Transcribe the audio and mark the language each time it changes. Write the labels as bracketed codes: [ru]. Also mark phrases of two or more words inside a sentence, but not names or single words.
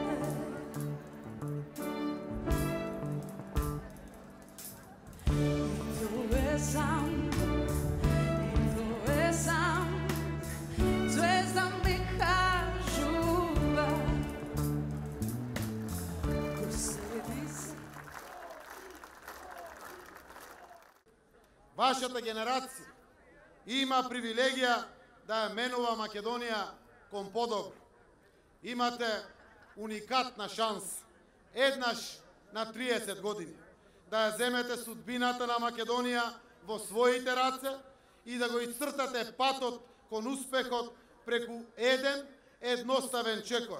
[mk] I to je sam, zvezda mi kažuva, ko sedi se. Вашата генерација има привилегија да ја менува Македонија кон подобро. Имате уникатна шанса, еднаш на 30 години, да ја земете судбината на Македонија во своите раце и да го исцртате патот кон успехот преку еден едноставен чекор.